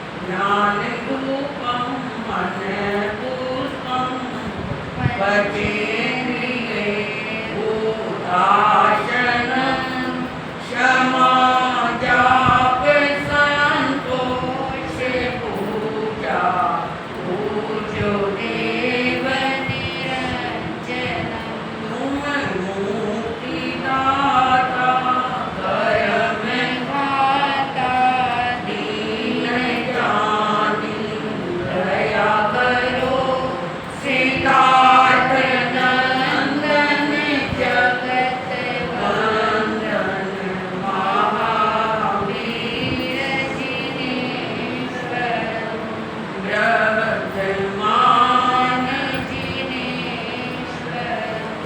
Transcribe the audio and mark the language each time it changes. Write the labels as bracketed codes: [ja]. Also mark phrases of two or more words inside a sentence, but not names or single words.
[sa] ज्ञानरूपं मनपुष्पं पठेन्द्रिये भूताशनं क्षमा जाप संतोष पूजा पूज्यो देव निरंजनम् तुम [hi] मुक्तिदाता कर्म घाता दीन जानी दया करो सिद्धार्थ नंदन जगत वंदन महावीर जिनेश्वरम् ब्रह्मज्ञान जिनेश्वरम्।